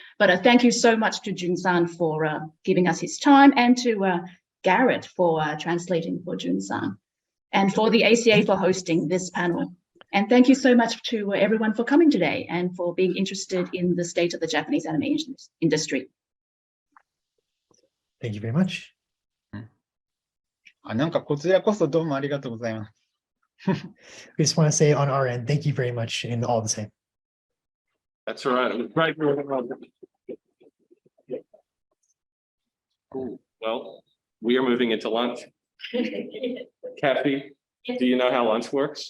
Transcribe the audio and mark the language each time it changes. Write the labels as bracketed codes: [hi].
[en] But thank you so much to Jun-san for giving us his time, and to Garrett for translating for Jun-san, and for the ACA for hosting this panel. And thank you so much to everyone for coming today and for being interested in the state of the Japanese animation industry. Thank you very much. [ja] なんかこちらこそどうもありがとうございます。 [en] We just want to say on our end, thank you very much in all the same. That's all right. It was great. Cool. Well, we are moving into lunch. Kathy, do you know how lunch works?